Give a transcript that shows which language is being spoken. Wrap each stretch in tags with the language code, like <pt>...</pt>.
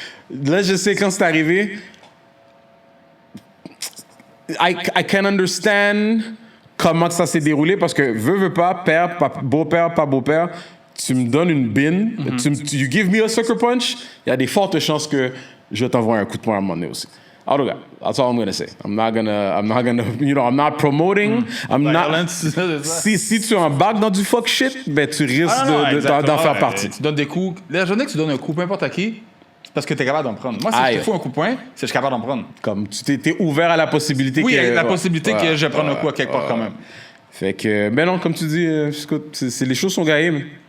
<fr>Là, je sais quand c'est arrivé,</fr> <en>I can understand</en> <fr>comment ça s'est déroulé, parce que veux pas, père, beau-père, pas beau-père, tu me donnes une bine,</fr> <en>you give me a sucker punch,</en> <fr>il y a des fortes chances que je t'envoie un coup de poing à un moment donné aussi. En tout cas,</fr> <en>that's all I'm gonna say. I'm not gonna, I'm not promoting.</en> <fr>Si tu embarques dans du fuck shit, ben tu risques d'en faire partie. Tu donnes des coups. La journée que tu donnes un coup, peu importe à qui, c'est parce que t'es capable d'en prendre. Moi, si je te fous un coup de poing, c'est que je suis capable d'en prendre. Comme tu t'es ouvert à la possibilité que... Oui, la possibilité que je prenne un coup à quelque part quand même. Fait que, ben non, comme tu dis, les choses sont gaillées.</fr>